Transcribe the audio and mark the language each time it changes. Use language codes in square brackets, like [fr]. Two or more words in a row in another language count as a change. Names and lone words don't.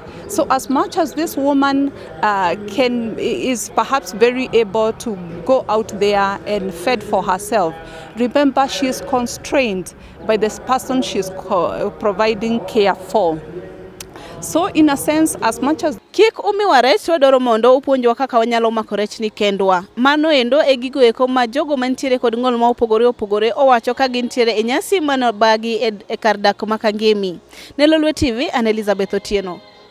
[en] So as much as this woman is perhaps very able to go out there and fend for herself, remember she is constrained by this person she is providing care for. So in a sense, as much as [luo] Kik umiwa rech wadoro mondo upuonjwa kaka wanyalo mako rech ni kendwa. Mano endo e gigo eko ma jogo mantiere kod ng'ol ma opogore owacho ka gintiere e nyasi manobagi e kar dak makangemi. Ne Lolwe TV, an Elizabeth Otieno.